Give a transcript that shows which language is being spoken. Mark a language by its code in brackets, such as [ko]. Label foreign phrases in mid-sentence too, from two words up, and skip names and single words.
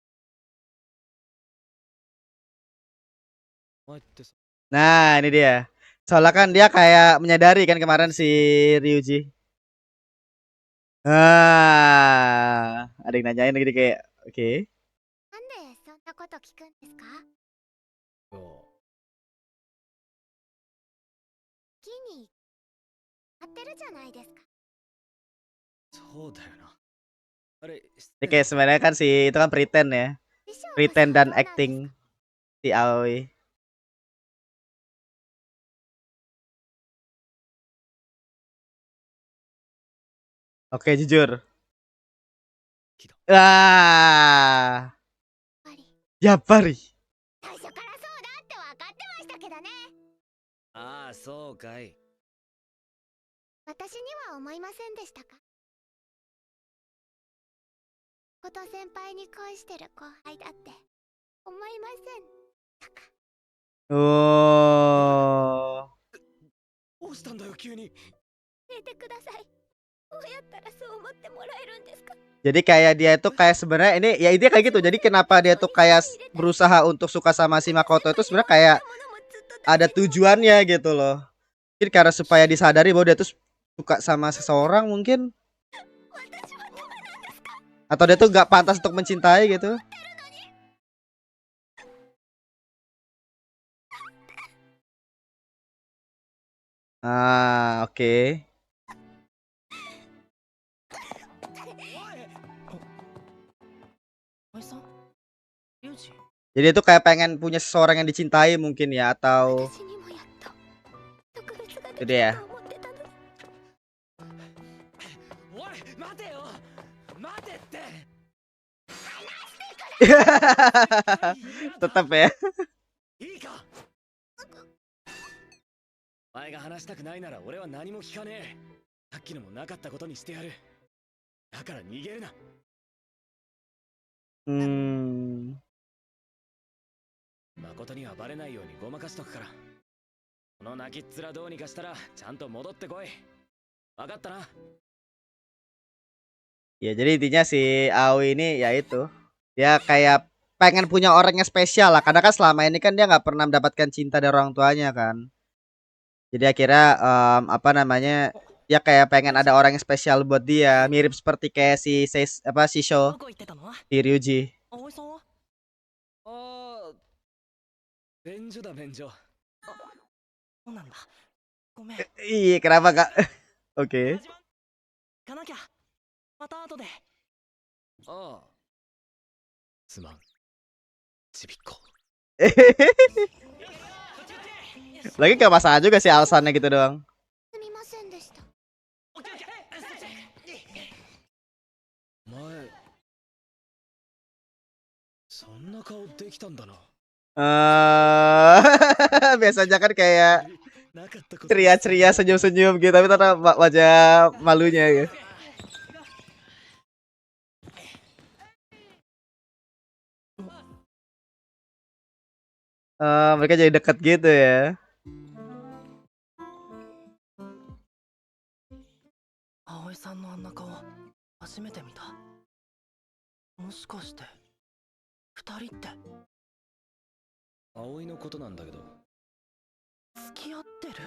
[id] Nah, ini dia. Soalnya kan dia kayak menyadari kan kemarin si Ryuji. Ada yang nanyain gitu kayak, oke. [ja] なんでそんなこと聞くんですか？木に合ってるじゃないですか。そうだよな。あれ、失 [id] Ini [ja] 礼 [id] kayak [ja] だ。 [id] sebenarnya kan si itu kan pretend ya, [ja] 師匠として [id] pretend [ja] は [id] dan [ja] どうなんですか？ [id] acting si Aoi. Oke, jujur. [ja] けど Ah, やっぱり Yapari. 最初からそうだって分かってましたけどね。ああ、そうかい。私には思いませんでしたか？こと先輩に恋してる後輩だって思いませんたか？ Oh. どうしたんだよ、急に。教えてください。どうやったらそう思ってもらえるんですか？ [id] Jadi kayak dia tuh kayak sebenarnya ini ya ide kayak gitu. Jadi kenapa dia tuh kayak berusaha untuk suka sama si Makoto itu sebenarnya kayak ada tujuannya gitu loh. Mungkin karena supaya disadari bahwa dia tuh suka sama seseorang mungkin, [ja] 私はダメなんですか？ [id] atau dia tuh gak pantas untuk mencintai gitu. Ah, oke. [ja] おいさん、リュウジ、 [id] Jadi itu kayak pengen punya seseorang yang dicintai mungkin ya, atau [ja] 私にもやっと特別が [id] itu [ja] でき [id] dia. [ja] たと思ってたのに。おい、待てよ。待てって。 [id] Tetap ya. [ja] いいか。お前が話したくないなら俺は何も聞かねえ。さっきのもなかったことにしてやる。だから逃げるな。誠にはバレないようにごまかしとくから。この泣きっ面どうにかしたらちゃんと戻ってこい。わかったな。 [id] Ya jadi intinya si Aoi ini ya itu, dia kayak pengen punya orang yang spesial lah, karena kan selama ini kan dia nggak pernah mendapatkan cinta dari orang tuanya kan. Jadi akhirnya apa namanya, dia kayak pengen ada orang yang spesial buat dia, mirip seperti kayak si Shisho [ja] どこ行ってたの？ [id] di Ryuji. [ja] 葵さんは？ああ、便所だ便所。そうなんだ。ごめん。 [id] Iya, kenapa kak? Oke. [ja] 始まん行かなきゃ。また後で。ああ。すまん。ちびっこ。 [id] Lagi gak masalah juga sih alasannya gitu doang. [ja] すみませんでした。お前、そんな顔できたんだな。 [id] Biasanya kan kayak [ja] なかったこと。 [id] ceria-ceria senyum-senyum gitu, tapi ternyata wajah malunya gitu. Mereka jadi dekat gitu ya. [ja] 葵さんのあんな顔、初めて見た。もしかして二人って？葵のことなんだけど。付き合ってる？